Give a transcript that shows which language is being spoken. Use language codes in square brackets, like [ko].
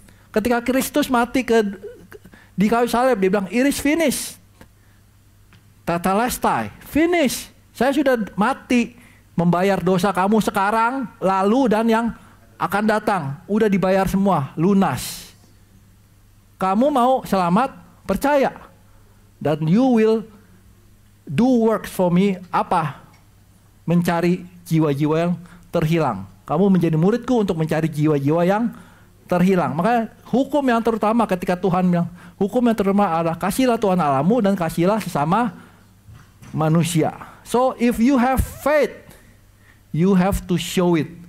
[id] Ketika Kristus mati di kayu salib, dia bilang, [en] "It is finished." [id] Tetelestai, [en] finish. [id] Saya sudah mati membayar dosa kamu sekarang, lalu dan yang akan datang. Udah dibayar semua, lunas. Kamu mau selamat? Percaya. Dan [en] you will do works for me. [id] Apa? Mencari jiwa-jiwa yang terhilang. Kamu menjadi muridku untuk mencari jiwa-jiwa yang terhilang. Maka hukum yang terutama ketika Tuhan bilang, hukum yang terutama adalah kasihlah Tuhan Allahmu dan kasihlah sesama manusia. [en] So if you have faith, you have to show it.